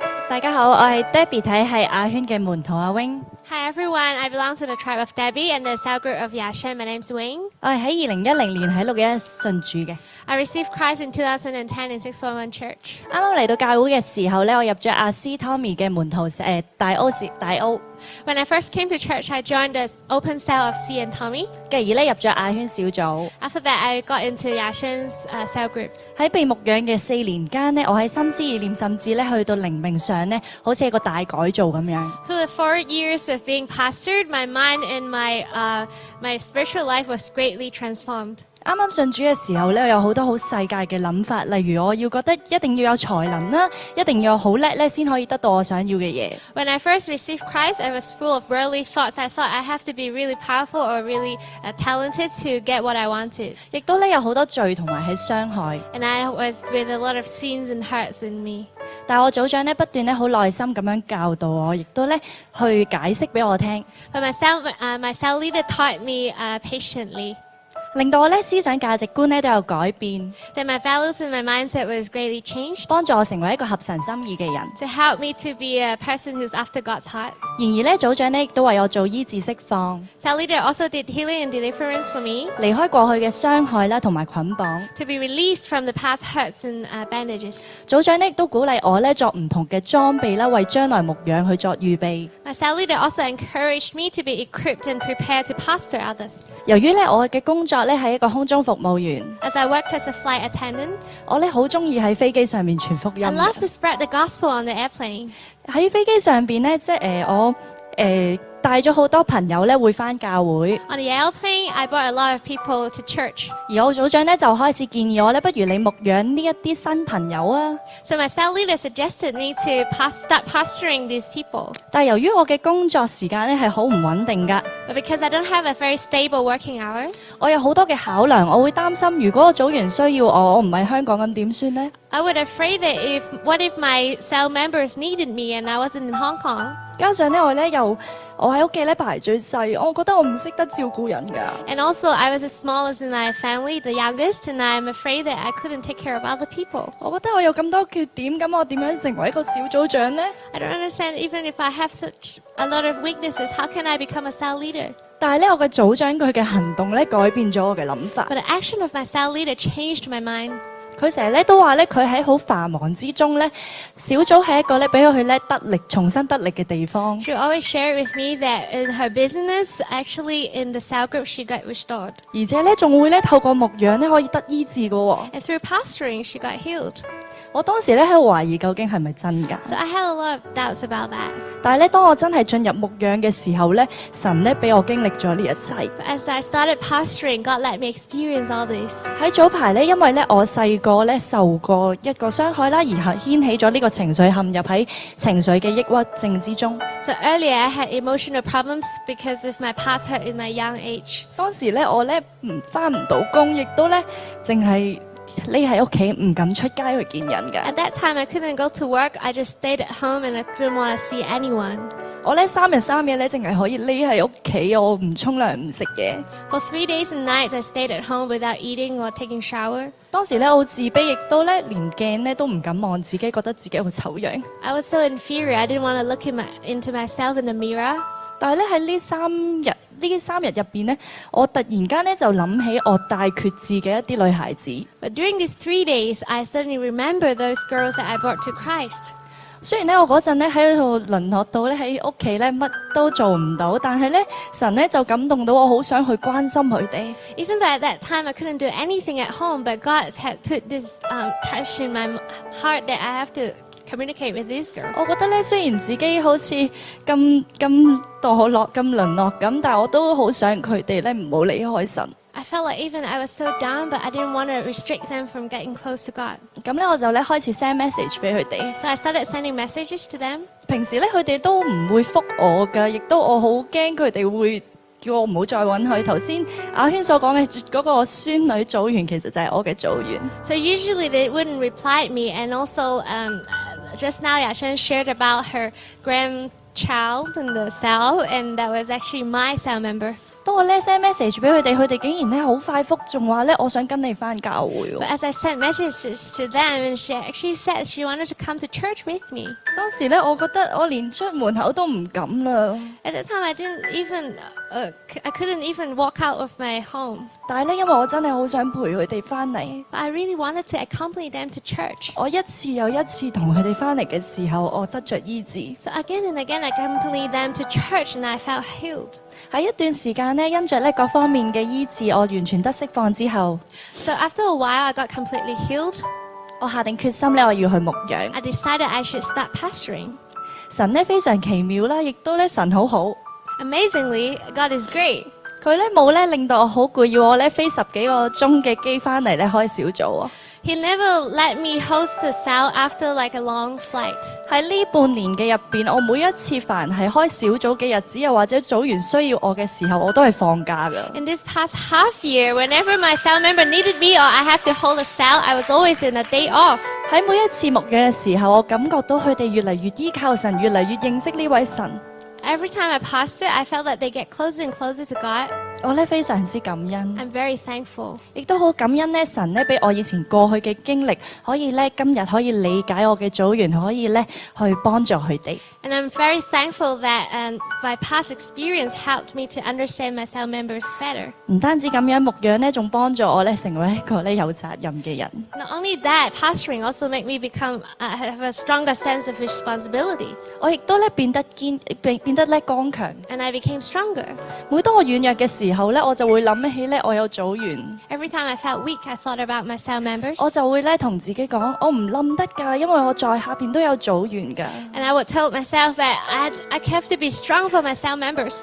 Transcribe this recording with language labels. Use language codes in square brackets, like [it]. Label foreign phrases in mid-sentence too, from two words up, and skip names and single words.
[yue] 大家好，我係 Debbie 睇係亞圈嘅門徒阿 Wing。 [en] Hi everyone, I belong to the tribe of Debbie and the cell group of Yashin. My name's Wong. [yue] 我係喺2010年喺611信主嘅。 [en] I received Christ in 2010 in 611 Church. [yue] 啱啱嚟到教會嘅時候咧，我入咗阿斯 Tommy 嘅門徒大 O。 [en] When I first came to church, I joined the open cell of C and Tommy. [yue] 繼而咧入咗亞圈小組。 [en] After that, I got into Yashin's cell group. [yue] 喺被牧養嘅4年間呢，我喺心思意念，甚至咧去到靈命上呢，好似一個大改造咁樣。 [en] Through the 4 years of being pastored, my mind and my spiritual life was greatly transformed. [yue] 啱啱信主嘅時候咧，有好多好世界嘅諗法，例如我要覺得一定要有才能啦，一定要好叻咧，先可以得到我想要嘅嘢。 [en] When I first received Christ, I was full of worldly thoughts. I thought I have to be really powerful or really talented to get what I wanted. [yue] 亦都咧有好多罪同埋係傷害。 [en] And I was with a lot of sins and hurts in me. [yue] 但係我組長咧不斷咧好耐心咁樣教導我，亦都咧去解釋俾我聽。 [en] But my cell leader taught me patiently. [yue] 令到我咧思想價值觀咧都有改變， [en] Then my values and my mindset was greatly changed [yue] 幫助我成為一個合神心意嘅人。 [en] to help me to be a person who's after God's heart. [yue] 然而咧組長咧亦都為我做醫治釋放， [en] Cell leader also did healing and deliverance for me [yue] 離開過去嘅傷害啦同埋捆綁。 [en] to be released from the past hurts and bandages. [yue] 組長咧亦都鼓勵我咧作唔同嘅裝備啦，為將來牧養去作預備。 [en] My cell leader also encouraged me to be equipped and prepared to pastor others. [yue] 由於咧我嘅工作咧係一個空中服務員， [en] As I worked as a flight attendant, [yue] 我咧好中意喺飛機上面傳福音 [en] I [yue] 嘅。 [en] love to spread the gospel on the airplane. [yue] 喺飛機上邊咧，即係我帶咗好多朋友咧會返教會， [en] On the airplane, I brought a lot of people to church. [yue] 而我組長咧就開始建議我咧，不如你牧養呢一啲新朋友啊！ [en] So my cell leader suggested me to start pastoring these people. [yue] 但係由於我嘅工作時間咧係好唔穩定㗎， [en] But because I don't have a very stable working hours, [yue] 我有好多嘅考量，我會擔心如果我組員需要我唔喺香港咁點算呢？ [en] I would afraid that what if my cell members needed me and I wasn't in Hong Kong? [yue] 加上咧我喺屋企咧排最細，我覺得我唔識得照顧人㗎。 [en] And also, I was the smallest in my family, the youngest, and I'm afraid that I couldn't take care of other people. [yue] 我覺得我有咁多缺點，咁我點樣成為一個小組長呢？ [en] I don't understand, even if I have such a lot of weaknesses, how can I become a cell leader? [yue] 但係咧，我嘅組長佢嘅行動咧改變咗我嘅諗法。 [en] But the action of my cell leader changed my mind. [yue] 佢成日咧都話咧，佢喺好繁忙之中咧，小組係一個咧俾佢咧得力、重新得力嘅地方。 [en] She always shared with me that in her business, actually in the cell group, she got restored. [yue] 而且咧仲會咧透過牧養咧可以得醫治嘅喎。 [en] And through pastoring, she got healed. [yue] 我當時咧喺度懷疑究竟係咪真㗎？ [en] So I had a lot of doubts about that. [yue] 但係咧，當我真係進入牧養嘅時候咧，神咧俾我經歷咗呢一切。 [en] But as I started pastoring, God let me experience all this. [yue] 喺早排咧，因為咧我細個咧受過一個傷害啦，而係掀起咗呢個情緒，陷入喺情緒嘅抑鬱症之中。 [en] So earlier, I had emotional problems because of my past hurt in my young age. [yue] 當時咧我咧返唔到工，亦都咧淨係匿喺屋企，唔敢出街去見人㗎。 [en] At that time, I couldn't go to work. I just stayed at home and I couldn't want to see anyone. [yue] 我咧3日3夜咧，淨係可以匿喺屋企，我唔沖涼唔食嘢。 [en] For 3 days and nights, I stayed at home without eating or taking shower. [yue] 當時咧好自卑，亦都咧連鏡咧都唔敢望自己，覺得自己好醜樣。 [en] I was so inferior. I didn't want to look into myself in the mirror. [yue] 但係咧喺呢3日入邊咧，我突然間咧就諗起我帶決志嘅一啲女孩子。 [en] But during these 3 days, I suddenly remember those girls that I brought to Christ. [yue] 雖然咧我嗰陣咧喺度淪落到咧喺屋企咧乜都做唔到，但係咧神咧就感動到我，好想去關心佢哋。 [en] Even though at that time I couldn't do anything at home, but God had put this touch in my heart that I have to communicate with these girls. [yue] 我覺得咧，雖然自己好似咁墮落、咁淪落咁，但係我都好想佢哋咧唔好離開神。 [en] I felt like even I was so down, but I didn't want to restrict them from getting close to God. [yue] 咁咧我就咧開始 [en] send message [yue] 俾佢哋。 [en] So I started sending messages to them. [yue] 平時咧佢哋都唔會覆我㗎，亦都我好驚佢哋會叫我唔好再揾佢。頭先阿軒所講嘅嗰個孫女組員，其實就係我嘅組員。 [en] So usually they wouldn't reply me, and also just now Yashin shared about her grandchild in the cell, and that was actually my cell member. [yue] 當我咧 [en] send message [yue] 俾佢哋竟然咧好快覆，仲話咧我想跟你翻教會 [en] But [yue] 喎。 [en] as I sent messages to them, and she actually said she wanted to come to church with me. [yue] 當時咧，我覺得我連出門口都唔敢啦。 [en] At that time, I couldn't even walk out of my home. [yue] 但係咧，因為我真係好想陪佢哋翻嚟， [en] But I really wanted to accompany them to church. [yue] 我一次又一次同佢哋翻嚟嘅時候，我得着醫治。 [en] So again and again, I accompanied them to church, and I felt healed. [yue] 喺一段時間呢，因着咧各方面嘅醫治，我完全得釋放之後， [en] So after a while, I got completely healed. [yue] 我下定決心咧，我要去牧養。 [en] I decided I should start pastoring. [yue] 神咧非常奇妙啦，亦都咧神好好。 [en] Amazingly, God is great. [yue] 佢咧冇咧令到我好攰，要我咧飛10幾個鐘嘅機翻嚟咧開小組啊！ [en] He never let me host a cell after like a long flight. [yue] 喺呢半年嘅入邊，我每一次凡係開小組嘅日子，又或者組員需要我嘅時候，我都係放假㗎。 [en] In this past half year, whenever my cell member needed me or I have to hold a cell, I was always in a day off. [yue] 喺每一次牧養嘅時候，我感覺到佢哋越嚟越依靠神，越嚟越認識呢位神。 [en] Every time I pastor, I felt that they get closer and closer to God. [yue] 我咧非常之感恩， [en] I'm very thankful. [yue] 亦都好感恩咧神咧俾我以前過去嘅經歷，可以咧今日可以理解我嘅組員，可以咧去幫助佢哋。 [en] And I'm very thankful that my past experience helped me to understand my cell members better. [yue] 唔單止咁樣，牧養咧仲幫助我咧成為一個咧有責任嘅人。 [en] Not only that, pastoring also made me have a stronger sense of responsibility. [yue] 我亦都咧變得咧剛強。 [en] And I became stronger. [yue] 每當我軟弱嘅時候咧，我就會諗起咧我有組員， [en] Every time I felt weak, I thought about my cell members. [yue] 我就會咧同自己講，我唔冧得㗎，因為我在下邊都有組員㗎。 [en] And I would tell myself that I have to be strong for my cell members.